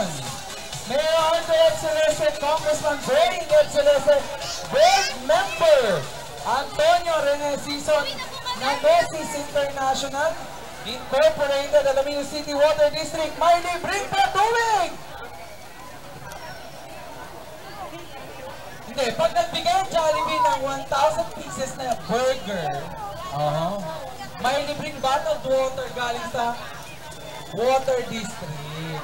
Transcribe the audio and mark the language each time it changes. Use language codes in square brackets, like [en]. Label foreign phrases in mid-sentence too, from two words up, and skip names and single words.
[en] Mayor Arthur Excelente, Congressman Brain Excelente, Board Member Antonio Rene Sison ng Messis International Incorporated, Lamino City Water District, [tl] may libreng patubig! Hindi, pag nagbigay Jollibee ng 1,000 pieces na burger, may libreng [en] bottled water [tl] galing sa Water District.